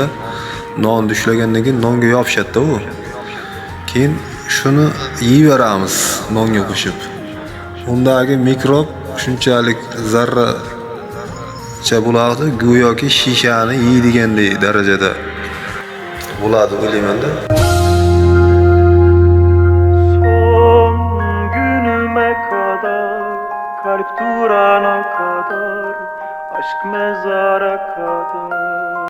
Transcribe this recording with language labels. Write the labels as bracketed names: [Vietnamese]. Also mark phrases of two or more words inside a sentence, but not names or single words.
[Uzbek] Nonni ushlagandan keyin nonga yopishadi-da u. Keyin shuni yeyveramiz nonga qo'shib. Undagi mikrob shunchalik zarracha bo'ladi, go'yoki shishani yeydigandek darajada bo'ladi o'ylayman-da. [Turkish] Son günüme kadar, kalp durana kadar, aşk mezara kadar.